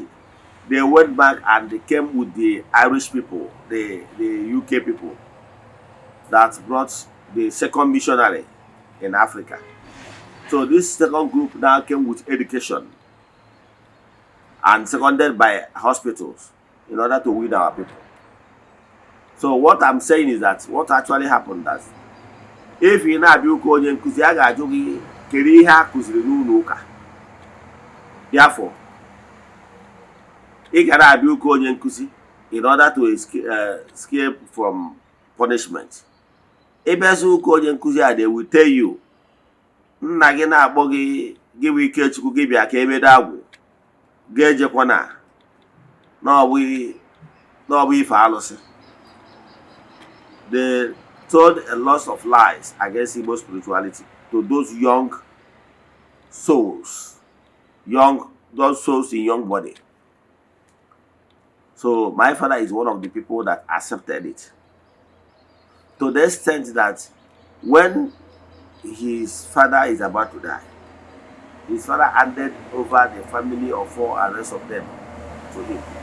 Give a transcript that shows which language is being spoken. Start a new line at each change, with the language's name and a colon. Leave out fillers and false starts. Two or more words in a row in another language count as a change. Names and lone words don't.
English: They went back and they came with the Irish people, the UK people, that brought the second missionary in Africa. So this second group now came with education and seconded by hospitals in order to win our people. So what I'm saying is that what actually happened that if you
Igbo: na abịa ụka onye nkuzi, a ga-ajụ gị kedu ihe a kụziri n'ụlọ ụka.
English: Therefore,
Igbo: ị gara abịa ụka onye nkuzi
English: in order to escape from punishment.
Igbo: Ịbịazi ụka onye nkuzi a,
English: they will tell you
Igbo: nna gị na-akpọ gị gị bụ Ikechukwu gị bịa ka ebedo agwụ ga-ejekwa na ọ bụ ife alụsị.
English: They told a lot of lies against Igbo spirituality to those young souls, those souls in young body. So my father is one of the people that accepted it, to the extent that when his father is about to die, his father handed over the family of 4 and rest of them to him.